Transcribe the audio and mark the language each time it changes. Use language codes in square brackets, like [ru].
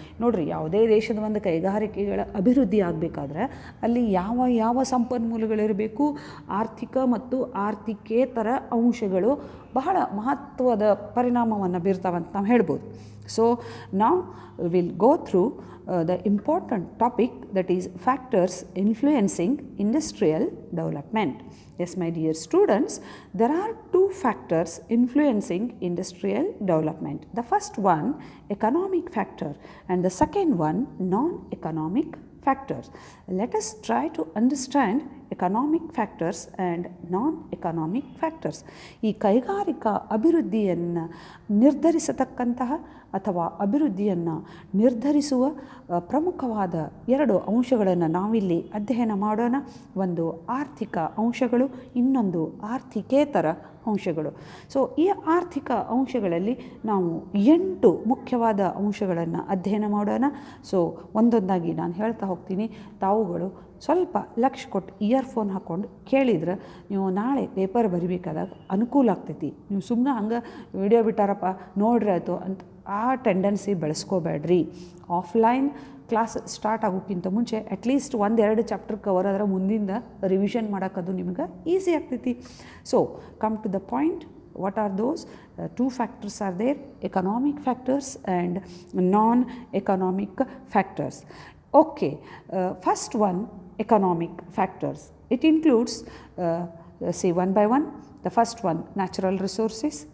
[kn] ನೋಡ್ರಿ, ಯಾವುದೇ ದೇಶದ ಒಂದು ಕೈಗಾರಿಕೆಗಳ ಅಭಿವೃದ್ಧಿ ಆಗಬೇಕಾದ್ರೆ ಅಲ್ಲಿ ಯಾವ ಯಾವ ಸಂಪನ್ಮೂಲಗಳಿರಬೇಕು? ಆರ್ಥಿಕ ಮತ್ತು ಆರ್ಥಿಕೇತರ ಅಂಶಗಳು ಬಹಳ ಮಹತ್ವದ ಪರಿಣಾಮವನ್ನು ಬೀರ್ತಾವಂತ ನಾವು ಹೇಳ್ಬೋದು. [en] So ನಾವು will go through the important topic, that is factors influencing industrial development. Yes, my dear students, there are two factors influencing industrial development. The first one, economic factor, and the second one, non-economic factors. Let us try to understand economic factors and non-economic factors. [kn] ಈ ಕೈಗಾರಿಕಾ ಅಭಿವೃದ್ಧಿಯನ್ನು ನಿರ್ಧರಿಸತಕ್ಕಂತಹ ಅಥವಾ ಅಭಿವೃದ್ಧಿಯನ್ನು ನಿರ್ಧರಿಸುವ ಪ್ರಮುಖವಾದ ಎರಡು ಅಂಶಗಳನ್ನು ನಾವಿಲ್ಲಿ ಅಧ್ಯಯನ ಮಾಡೋಣ. ಒಂದು ಆರ್ಥಿಕ ಅಂಶಗಳು, ಇನ್ನೊಂದು ಆರ್ಥಿಕೇತರ ಅಂಶಗಳು. ಸೊ ಈ ಆರ್ಥಿಕ ಅಂಶಗಳಲ್ಲಿ ನಾವು 8 ಮುಖ್ಯವಾದ ಅಂಶಗಳನ್ನು ಅಧ್ಯಯನ ಮಾಡೋಣ. ಸೊ ಒಂದೊಂದಾಗಿ ನಾನು ಹೇಳ್ತಾ ಹೋಗ್ತೀನಿ. ತಾವುಗಳು ಸ್ವಲ್ಪ ಲಕ್ಷ್ಯ ಕೊಟ್ಟು ಇಯರ್ಫೋನ್ ಹಾಕ್ಕೊಂಡು ಕೇಳಿದ್ರೆ ನೀವು ನಾಳೆ ಪೇಪರ್ ಬರಿಬೇಕಾದಾಗ ಅನುಕೂಲ ಆಗ್ತೈತಿ. ನೀವು ಸುಮ್ಮನೆ ಹಂಗೆ ವಿಡಿಯೋ ಬಿಟ್ಟಾರಪ್ಪ ನೋಡ್ರಿ ಆಯಿತು ಅಂತ ಆ ಟೆಂಡೆನ್ಸಿ ಬೆಳೆಸ್ಕೋಬೇಡ್ರಿ. ಆಫ್ಲೈನ್ ಕ್ಲಾಸ್ ಸ್ಟಾರ್ಟ್ ಆಗೋಕ್ಕಿಂತ ಮುಂಚೆ ಅಟ್ಲೀಸ್ಟ್ 1-2 ಚಾಪ್ಟರ್ ಕವರ್ ಆದ್ರೆ ಮುಂದಿಂದ ರಿವಿಷನ್ ಮಾಡೋಕ್ಕದು ನಿಮ್ಗೆ ಈಸಿ ಆಗ್ತೈತಿ. [en] So come to the point. What are those? Two factors are there, economic factors and non-economic factors. Okay, first one, economic factors. It includes, say one by one. The first one, natural resources.